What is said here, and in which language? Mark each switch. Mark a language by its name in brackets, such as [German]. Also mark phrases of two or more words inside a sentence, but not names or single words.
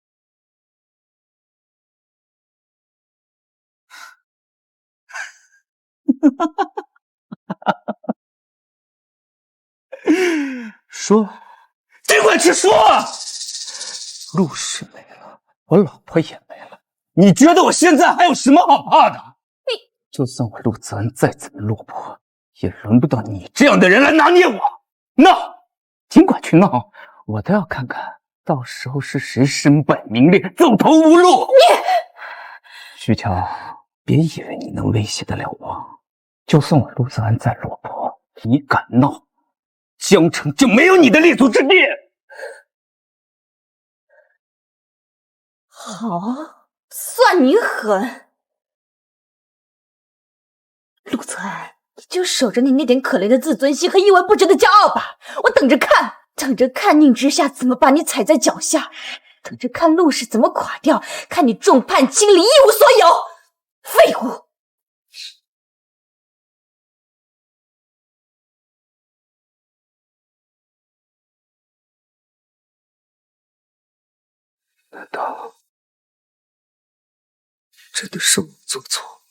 [Chinese] 說，尽管去说。陸氏沒了，我老婆也沒了，你覺得我現在還有什麼好怕的？就算我陸澤恩再怎麼落魄，也輪不到你這樣的人來拿捏我。鬧，儘管去鬧，我都要看看到時候是誰身敗名裂、走投無路。許喬，別以為你能威脅得了我。就算我陸澤安再落魄，你敢鬧，江城就沒有你的立足之地。好，算你狠。陸澤安，你就守着你那點可憐的自尊心和一文不值的骄傲吧。我等着看宁之夏怎麼把你踩在腳下，等着看陸氏怎麼垮掉，看你众叛親離，一無所有。廢物！難道真的是我做錯？